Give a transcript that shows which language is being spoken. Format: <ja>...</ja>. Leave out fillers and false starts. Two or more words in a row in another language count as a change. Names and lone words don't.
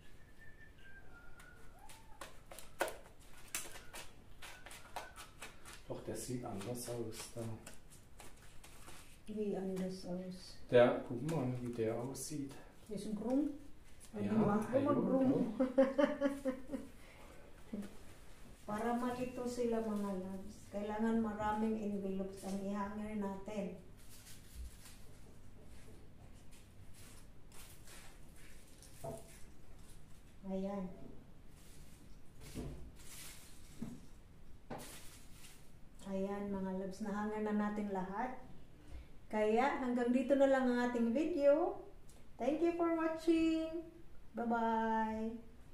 <de>Doch doch, der sieht anders aus da. Wie anders aus? Der, guck mal, wie der aussieht.</de> <tl>Yung krum? Ja, ayun, Para malito sila mga loves, kailangan maraming envelopes ang ihanger natin. Ayan. Ayan mga loves, nahanger na natin lahat. Kaya hanggang dito na lang ang ating video.</tl> <en>Thank you for watching. Bye-bye.</en>